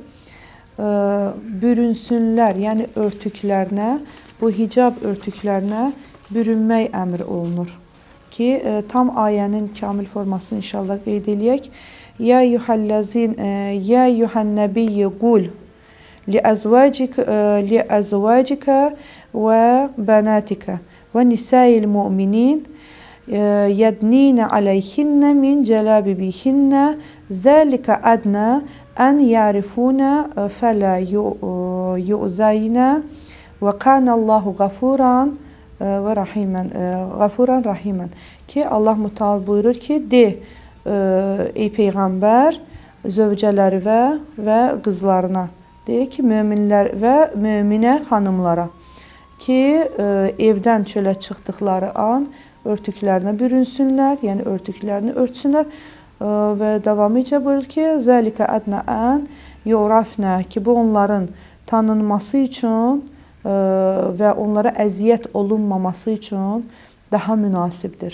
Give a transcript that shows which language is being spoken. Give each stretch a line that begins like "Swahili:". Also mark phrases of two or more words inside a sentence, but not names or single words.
Azerbaijani: bürünsünlər, yəni örtüklərinə, bu hicab örtüklərinə bürünmək əmr olunur ki, tam ayənin kamil formasını inşallah qeyd eləyək.
Arabic: يا أيها الذين يا أيها النبي قل لأزواجك وبناتك ونساء المؤمنين يدنين عليهن من جلابيبهن ذلك أدنى أن يعرفون فلا يؤذين وكان الله غفورا
Azerbaijani: rahiman ki Allah Müteala buyurur ki de ey peyğəmbər zövcələri və qızlarına deyir ki, möminlər və möminə xanımlara ki, evdən çölə çıxdıqları an örtüklərinə bürünsünlər, yəni örtüklərini örtsünlər və davamıca buyurur ki,
Arabic: ذلك أدنى أن يعرفن
Azerbaijani: ki, bu onların tanınması üçün və onlara əziyyət olunmaması üçün daha münasibdir.